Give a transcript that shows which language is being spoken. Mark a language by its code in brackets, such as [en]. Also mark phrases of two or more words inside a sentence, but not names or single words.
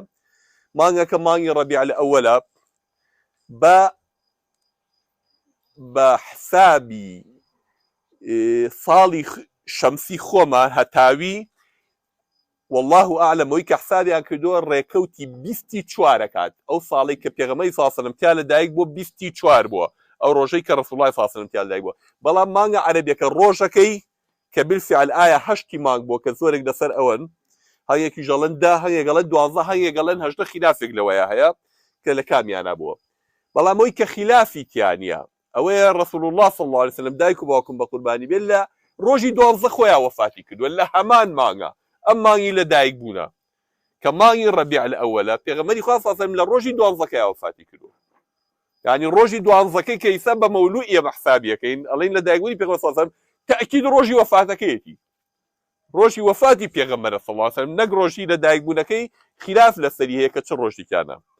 [ckb] مانگەکە مانگی ڕەبیع الأوەلا بە حسابی ساڵی شەمسی خۆمان هەتاوی [ar] والله ئاعلم [ckb] ئەوەی کە حسابیان کردووە ڕێکەوتی 24 کات. ئەو ساڵی کە پێغەمبەری [ar] صلی الله عليه وسلم [ckb] تیا لەدایک بووە 24 بووە، ئەو ڕۆژەی کە رسول الله [ar] صلی الله عليه وسلم [ckb] تیا لەدایک بووە. بەڵام مانگە عەرەبیەکە ڕۆژەکەی کە بالفعل ئایا 8 مانگ بووە کە زۆرێک لەسەر ئەوەن، هەیەکی ژەڵەن 10، هەیەک گەڵەن 12، هەیەک گەڵەن 18، خلافێک لەوەیە هەیە کە لە کامیانە بووە. بەڵام ئەوەی کە خلافی تیانە ئەوەیە رسول الله [ar] صلی الله عليه وسلم [ckb] دایک و باوکم بە قوربانی بێت لە ڕۆژی 12 خۆیان وەفاتی کردووە لە هەمان مانگە. ئەم مانگی لەدایک بوونە کە مانگی ڕەبیع الأوەلا پێغەمبەری خوا [ar] صلی الله عليه وسلم [ckb] لە ڕۆژی 12 وەفاتی کردووە. یعنی ڕۆژی 12 کە ئیسا بە مەولوعی ئێمە حسابیەکەین ئەڵێن لەدایکبوونی پێغەمبەر [ar] صلی الله عليه وسلم [ckb] تأکید ڕۆژی وەفاتەکەیەتی، ڕۆژی وەفاتی پێغەمبەرە [ar] صلی الله عليه وسلم، [ckb] نەک ڕۆژی لەدایکبوونەکەی خلاف لەسەری هەیە کە چ ڕۆژێکیانە.